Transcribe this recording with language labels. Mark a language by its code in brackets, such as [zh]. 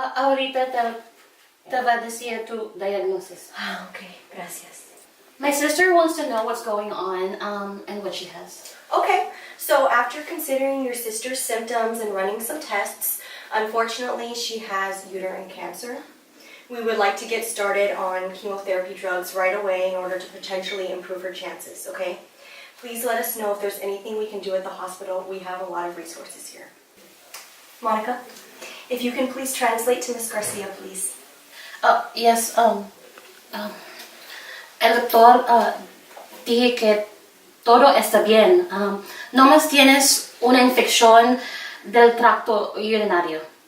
[es] Ahorita te va a decir tu diagnosis. Ah, okay. Gracias. [en] My sister wants to know what's going on and what she has. Okay, so after considering your sister's symptoms and running some tests, unfortunately she has uterine cancer. We would like to get started on chemotherapy drugs right away in order to potentially improve her chances, okay? Please let us know if there's anything we can do at the hospital. We have a lot of resources here. Monica, if you can please translate to Miss Garcia, please. [es] Yes, el doctor dije que todo está bien. Nomás tienes una infección del tracto urinario.